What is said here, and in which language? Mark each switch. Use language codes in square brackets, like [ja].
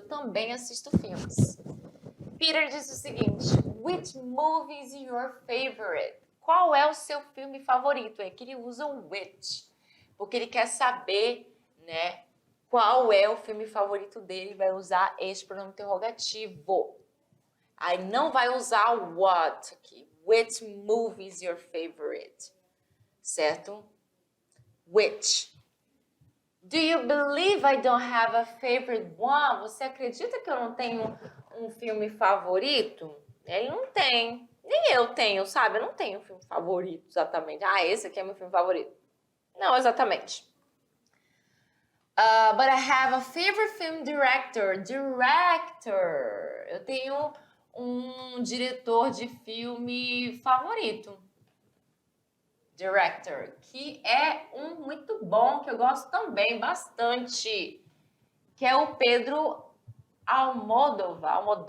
[pt] Eu também assisto filmes. Peter disse o seguinte, [en] which movie is your favorite? [pt] Qual é o seu filme favorito? É que ele usa o which, porque ele quer saber, né, qual é o filme favorito dele. Vai usar este pronome interrogativo. Aí não vai usar o what aqui. [en] Which movie is your favorite? Certo? Which. Do you believe I don't have a favorite one? [pt] Você acredita que eu não tenho um filme favorito? Ele não tem. Nem eu tenho, sabe? Eu não tenho um filme favorito exatamente. Esse aqui é meu filme favorito. Não, exatamente. [en] But I have a favorite film director. Director. [pt] Eu tenho um diretor de filme favorito. Director, que é um muito bom, que eu gosto também bastante, que é o Pedro Almodóvar.